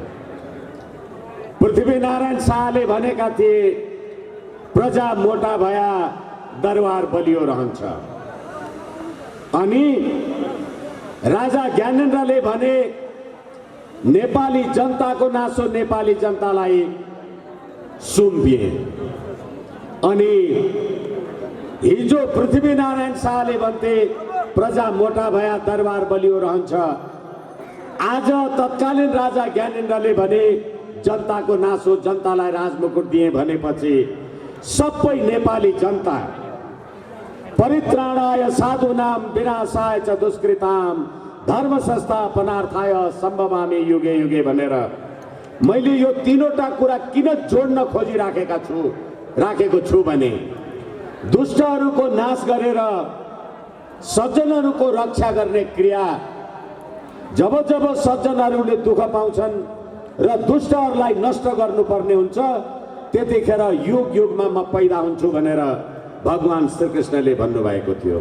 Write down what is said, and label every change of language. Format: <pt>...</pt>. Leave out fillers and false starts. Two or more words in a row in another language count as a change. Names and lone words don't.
<ne>पृथ्वीनारायण शाहले भनेका थिए प्रजा मोटा भया दरबार बलियो रहन्छ, अनि राजा ज्ञानेन्द्रले भने नेपाली जनताको नासो नेपाली जनतालाई सुम्पिए, अनि हिजो पृथ्वीनारायण शाहले भन्थे प्रजा मोटा भया दरबार बलियो रहन्छ। आज तत्कालीन राजा ज्ञानेन्द्रले भने जनताको नासो जनतालाई राजमुकुट दिए भनेपछि सबै नेपाली जनता परित्राणाय</ne> <sa>साधूनाम विनाशाय च दुष्कृताम धर्म संस्थापनार्थाय सम्भवामि युगे युगे</sa> <ne>भनेर मैले यो तीनवटा कुरा किन जोड्न राखेको छु भने दुष्टहरूको नाश गरेर सज्जनहरूको रक्षा गर्ने क्रिया, जब जब सज्जनहरूले दुःख पाउँछन् र दुष्टहरूलाई नष्ट गर्नुपर्ने हुन्छ त्यतिखेर युग युगमा म पैदा हुन्छु भनेर भगवान श्रीकृष्णले भन्नुभएको थियो।</ne>